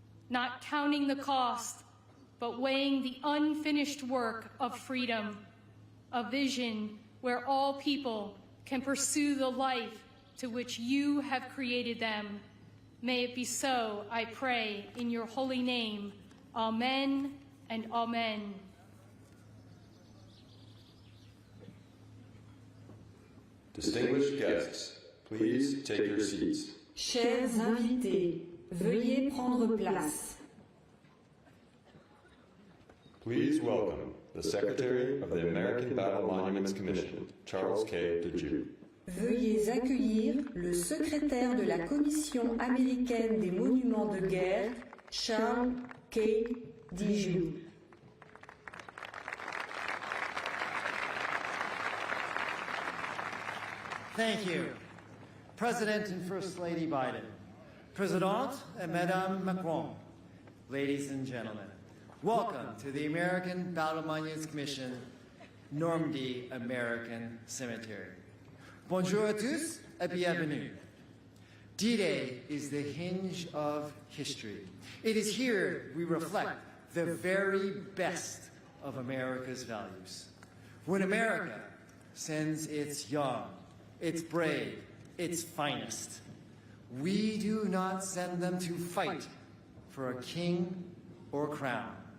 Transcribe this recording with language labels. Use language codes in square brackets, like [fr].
[en] Not counting the cost, but weighing the unfinished work of freedom, a vision where all people can pursue the life to which you have created them. May it be so, I pray, in your holy name. Amen and amen. Distinguished guests, please take your seats. [fr] Chers invités, veuillez prendre place. [en] Please welcome the Secretary of the American Battle Monuments Commission, Charles K. DeJew. [fr] Veuillez accueillir le secrétaire de la Commission américaine des monuments de guerre, Charles K. DeJew. [en] Thank you. President and First Lady Biden, President and Madame Macron, ladies and gentlemen, welcome to the American Battle Monuments Commission, Normandy American Cemetery. [fr] Bonjour à tous et bienvenue. [en] D-Day is the hinge of history. It is here we reflect the very best of America's values. When America sends its young, its brave, its finest, we do not send them to fight for a king or a crown.